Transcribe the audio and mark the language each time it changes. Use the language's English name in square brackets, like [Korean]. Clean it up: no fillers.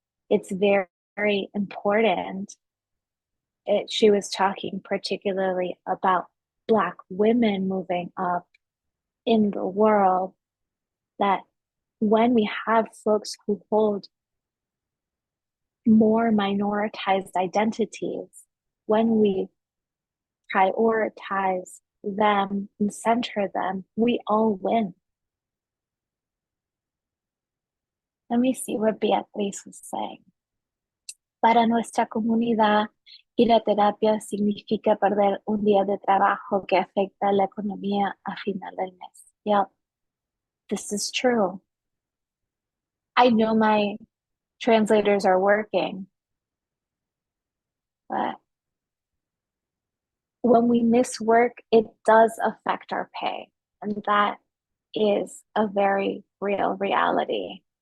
[English] It's very, very important. She was talking particularly about Black women moving up in the world, that when we have folks who hold more minoritized identities, when we prioritize them and center them, we all win. Let me see what Beatriz was saying. [Spanish] Para nuestra comunidad, ir a terapia significa perder un día de trabajo que afecta la economía a final del mes. [English] Yep, this is true. I know my translators are working, but when we miss work, it does affect our pay. And that is a very real reality.